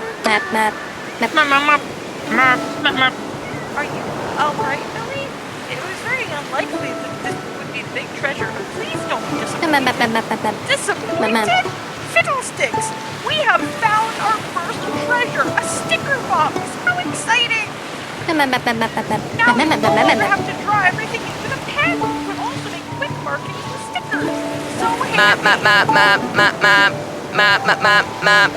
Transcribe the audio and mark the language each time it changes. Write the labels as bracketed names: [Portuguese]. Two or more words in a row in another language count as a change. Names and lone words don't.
[English] Map, map. Map, map, map, map. Map, map, map. Are you alright, Billy? It was very unlikely that this would be the big treasure, but please don't be Map, map, disappointed. map, map, map. Disappointed? Fiddlesticks! We have found our first treasure, a sticker box! How exciting! Map, map, map, map, map. Now Map, we map, no map, map, longer map. have to draw everything in with a pen, but also make quick markings with stickers. So Map, handy! map, map, map, map, map. Map, map, map, map.